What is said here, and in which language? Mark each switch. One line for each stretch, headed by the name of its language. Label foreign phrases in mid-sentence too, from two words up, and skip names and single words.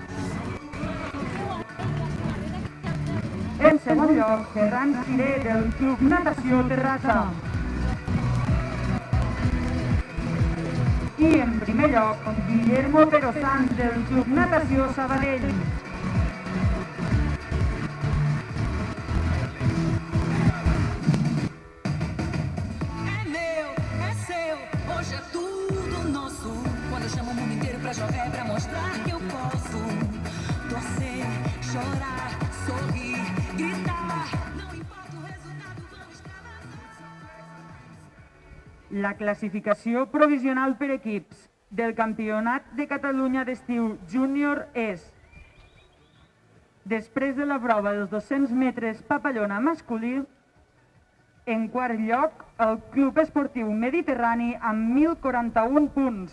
Catalan: En segon lloc, Ferran Ciré del Club Natació Terrassa. I en primer lloc, Guillermo Perosant del Club Natació Sabadell.
Portuguese: É meu, é seu, hoje é tudo nosso. Quando eu chamo o mundo inteiro pra jogar é pra mostrar que eu posso. Torcer, chorar, sorrir, gritar. Não importa o resultado, vamos trabalhar.
Catalan: La classificació provisional per equips del Campionat de Catalunya d'estiu júnior és: després de la prova dels 200 metres papallona masculí, en quart lloc, el Club Esportiu Mediterrani amb 1.041 punts.